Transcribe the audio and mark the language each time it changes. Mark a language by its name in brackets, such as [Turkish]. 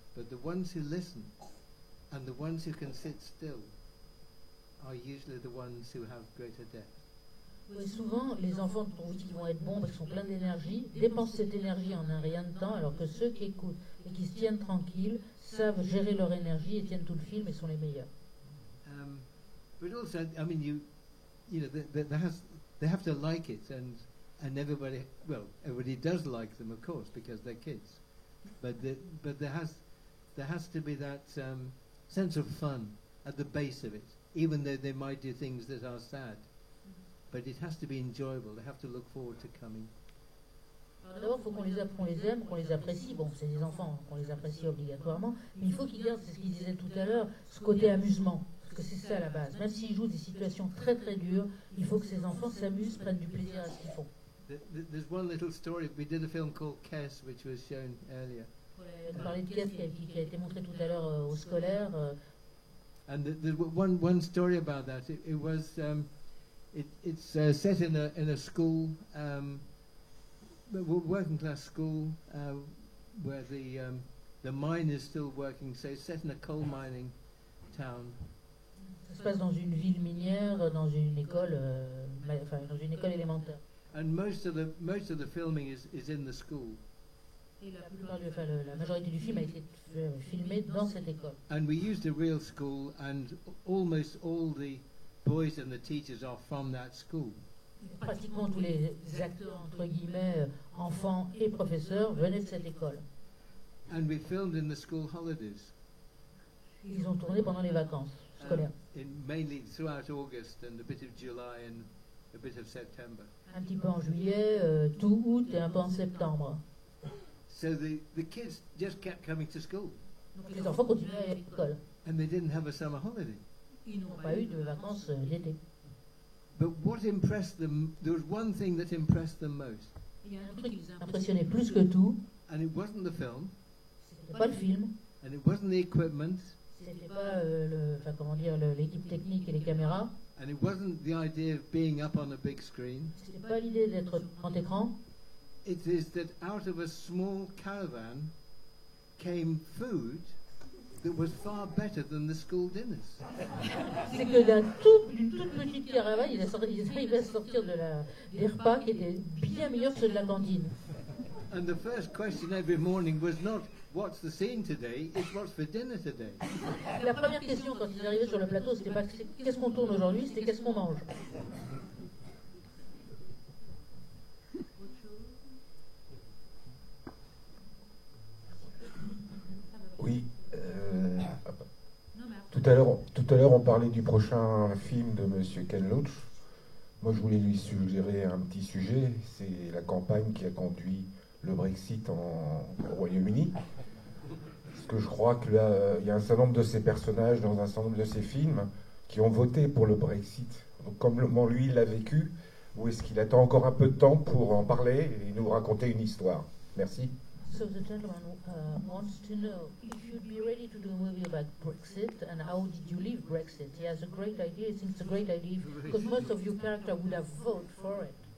[English] But the ones who listen and the ones who can sit still are usually the ones who have greater depth. [French] Oui, souvent, les enfants qui vont être bons, parce qu'ils sont pleins d'énergie, dépensent cette énergie en un rien de temps, alors que ceux qui écoutent et qui se tiennent tranquilles savent gérer leur énergie et tiennent tout le film et sont les meilleurs. [English] But also, I mean, they have to like it, and everybody does like them, of course, because they're kids. But there has to be that sense of fun at the base of it, even though they might do things that are sad. But it has to be enjoyable. They have to look forward to coming. [French] D'abord, il faut qu'on les aime, qu'on les apprécie. Bon, c'est des enfants, qu'on les apprécie obligatoirement. Mais il faut qu'ils gardent, c'est ce qu'il disait tout à l'heure, ce côté amusement. Parce que c'est ça à la base. Même s'ils jouent des situations très très dures, il faut que ces enfants s'amusent, prennent du plaisir à ce qu'ils font. [English] There's one little story. We did a film called Kes, which was shown earlier. [French] On parlait de Kes qui a été montré tout à l'heure au scolaire. [English] And there's one story about that. It was... It's set in a school, working class school, where the mine is still working. So it's set in a coal mining town. [French] Ça se passe dans une ville minière, dans une école, dans une école élémentaire. [English] And most of the filming is in the school. [French] Et la majorité du film a été filmé dans cette école. [English] And we used a real school, and almost all the boys and the teachers are from that school. [French] Pratiquement tous les acteurs, entre guillemets, enfants et professeurs, venaient de cette école. [English] And we filmed in the school holidays. [French] Ils ont tourné pendant les vacances scolaires. [English] Mainly throughout August and a bit of July and a bit of September. [French] Un petit peu en juillet, tout août et un peu en septembre. [English] So the kids just kept coming to school. [French] Donc les enfants continuaient à aller à l'école. [English] And they didn't have a summer holiday. [French] Ils n'ont pas eu de vacances d'été. [English] But what impressed them, there was one thing that impressed them most. [French] Il y a un truc qui les impressionnait plus que tout. [English] And it wasn't the film. [French] C'était pas le film. [English] And it wasn't the equipment. [French] C'était pas l'équipe technique et les caméras. [English] And it wasn't the idea of being up on a big screen. [French] C'était pas l'idée d'être sur grand écran. [English] It is that out of a small caravan came food that was far better than the school dinners. [French] C'est que d'une toute petite caravane, ils arrivaient à sortir des repas qui étaient bien meilleurs que ceux de la cantine. [English] And the first question every morning was not what's the scene today, it's what's for dinner today. [French] La première question quand ils arrivaient sur le plateau, c'était pas qu'est-ce qu'on tourne aujourd'hui, c'était qu'est-ce qu'on mange. Oui. Tout à l'heure, on parlait du prochain film de Monsieur Ken Loach. Moi, je voulais lui suggérer un petit sujet. C'est la campagne qui a conduit le Brexit au Royaume-Uni. Parce que je crois que là, il y a un certain nombre de ces personnages dans un certain nombre de ces films qui ont voté pour le Brexit. Donc, comment lui, il l'a vécu, ou est-ce qu'il attend encore un peu de temps pour en parler et nous raconter une histoire? Merci. [English] So the gentleman wants to know if you'd be ready to do a movie about Brexit and how did you leave Brexit? He has a great idea. He thinks it's a great idea because most of your character would have voted for it.